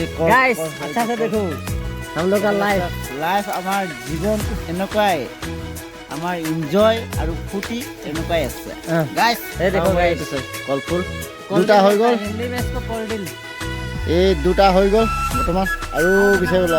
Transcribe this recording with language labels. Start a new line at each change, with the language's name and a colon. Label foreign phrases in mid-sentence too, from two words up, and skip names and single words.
Hindi: गाइस अच्छा से देखो हम लोग का
Assamese: লাইফ আমাৰ জীৱনটো এনেকুৱাই, আমাৰ এনজয় আৰু ফূৰ্তি এনেকুৱাই আছে গাইছ। এই দেখো গাইছ, কলফুল দুটা হৈ গ'ল,
Hindi: हिंदी में इसको कॉलडिल।
Assamese: এই দুটা হৈ গ'ল বৰ্তমান, আৰু বিচাৰি ওলাও।